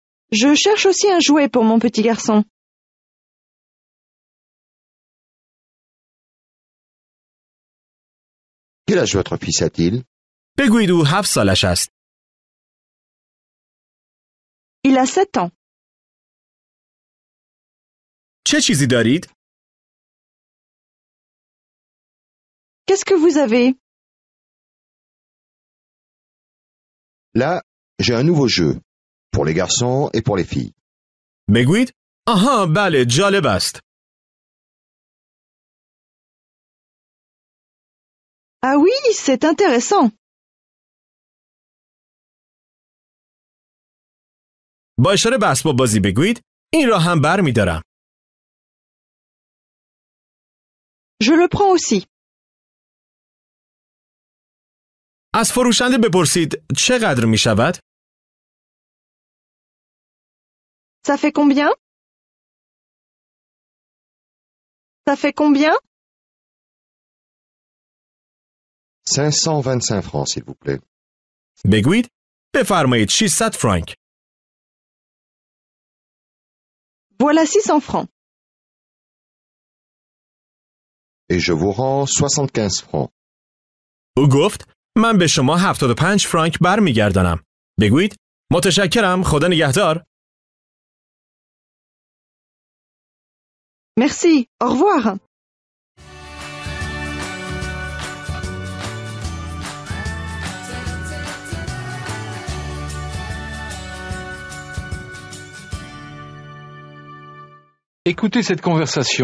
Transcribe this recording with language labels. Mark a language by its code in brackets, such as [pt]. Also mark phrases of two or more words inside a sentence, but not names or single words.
[fr] Je cherche aussi un jouet pour mon petit garçon. Quel âge votre fils a-t-il? [fa] بگویید او 7 سالش است. [fr] Il a 7 ans. [fa] چه چیزی دارید؟ [fr] Qu'est-ce que vous avez? Là, j'ai un nouveau jeu. Pour les garçons et pour les filles. [fa] بگویید آها بله جالب است. [fr] Ah oui, c'est intéressant. [fa] با اشاره به اسباب بازی بگویید این را هم بر می دارم. [fr] Je le prends aussi. [fa] از فروشنده بپرسید چقدر می شود؟ [fr] Ça fait combien? Ça fait combien? 525 francs, s'il vous plaît. [fa] بگویید بفرمایید 600 فرانک. [fr] Voilà 600 francs. Et je vous rends 75 francs. [fa] او گفت من به شما 75 فرانک بر می گردانم. بگویید متشکرم خدا نگهدار. [fr] Merci. Au revoir. Écoutez cette conversation.